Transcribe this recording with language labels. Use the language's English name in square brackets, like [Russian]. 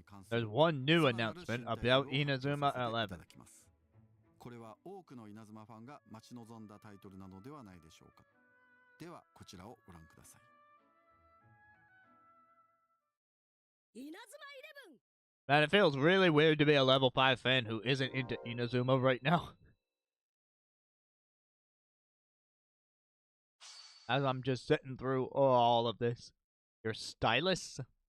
[English] There's one new announcement about Inazuma 11. [Japanese] これは多くの稲妻ファンが待ち望んだタイトルなのではないでしょうか。ではこちらをご覧ください。 [English] Man, it feels really weird to be a level 5 fan who isn't into Inazuma right now. As I'm just sitting through all of this. Your stylus?